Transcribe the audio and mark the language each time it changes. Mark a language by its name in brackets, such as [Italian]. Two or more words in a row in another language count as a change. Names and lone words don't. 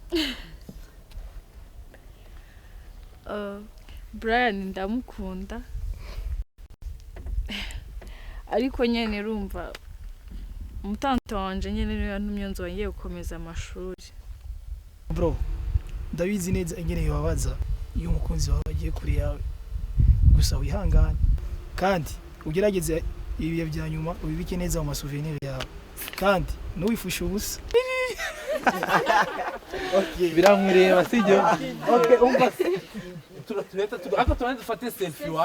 [Rundi] Brian ndamukunda ariko nyene urumva umutanto wanje nyene niyo yantumye nzongeye gukomeza amashuri. Bro, ndabizi neza ingene yobabaza iyo umukunzi wawe agiye kuri yawe. Gusa wihangane kandi ugerageze ibiye bya nyuma ubibike neza mu masouvenir yawe. Kandi ntuwifushe ubusa. Okay, biramureba sijyo? Okay, umva turahita aka tunaenda dufate selfie wa.